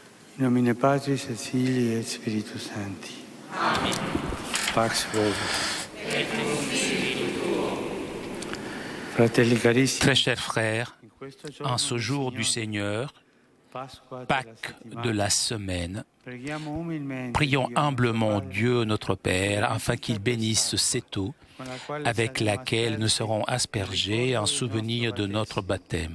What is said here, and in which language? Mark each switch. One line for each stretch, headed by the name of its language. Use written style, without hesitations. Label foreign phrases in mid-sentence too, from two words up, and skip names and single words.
Latin: In nomine Patris et Filii et Spiritus Sancti. Amen. Pax vobis.
Italian: Fratelli carissimi.
French: Très chers frères, en ce jour du Seigneur, Pâques de la semaine, prions humblement Dieu notre Père afin qu'il bénisse cette eau avec laquelle nous serons aspergés en souvenir de notre baptême.